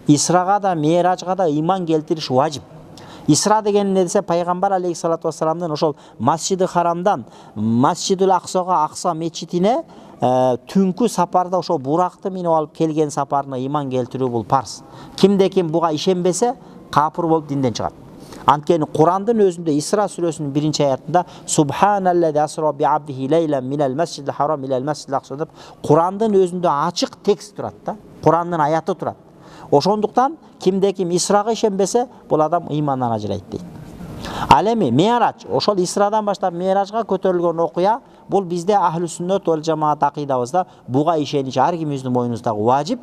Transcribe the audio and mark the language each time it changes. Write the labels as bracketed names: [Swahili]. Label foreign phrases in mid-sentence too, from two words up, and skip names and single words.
[Kyrgyz] Исрага да Ми'ражга да иман келтириш важип. Исра деген не десе, пайгамбар [Arabic] عليه الصلاة والسلام [Kyrgyz] ошол Масжиди Харамдан Масжидул Аксага, Акса мечитине түнкү сапарда ошол буракты минип алып келген сапарына иман келтирүү бул парз. Кимде ким буга ишенбесе, капыр болуп динден чыгат. Анткени Курандын өзүндө Исра сүрөсүнүн 1-аятында [Arabic] سبحان الذي أسرى بعبده ليلا من المسجد الحرام إلى المسجد الأقصى [Kyrgyz] деп Курандын өзүндө ачык текст турат да. Курандын аяты турат. Ошондуктан кимде ким Исрага ишенбесе, бул адам ыймандан ажырайт дейт. Ал эми Ми'раж, ошол Исрадан баштап Ми'ражга көтөрүлгөн окуя, бул бизде Ахлу Сүннөт вал Жамаат акыйдабызда буга ишенич ар кимибиздин мойнубуздагы важип.